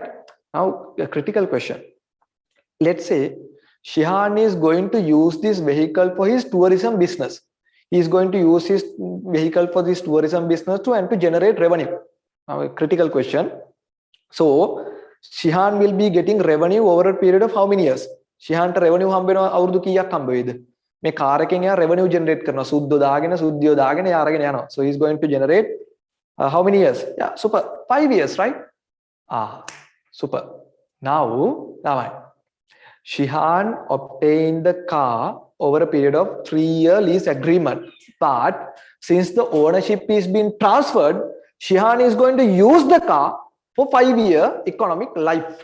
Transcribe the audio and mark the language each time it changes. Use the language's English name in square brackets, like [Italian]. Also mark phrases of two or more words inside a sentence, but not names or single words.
[English] Now, a critical question. Let's say Shihan is going to use this vehicle for his tourism business. He is going to use his vehicle for this tourism business and to generate revenue. Now, a critical question. So, Shihan will be getting revenue over a period of how many years? [Sinhala] Shihan to revenue හම්බෙන අවුරුදු කීයක් හම්බ වෙද? Me car එකෙන් එයා [English] revenue generate [Sinhala] කරනවා. සුද්ධ දාගෙන සුද්ධිය දාගෙන එයා අරගෙන යනවා. [English] So he is going to generate how many years? Yeah, super. 5 years, right? Super. Now, Shihan obtained the car over a period of 3-year lease agreement. But since the ownership is being transferred, Shihan is going to use the car for 5-year economic life.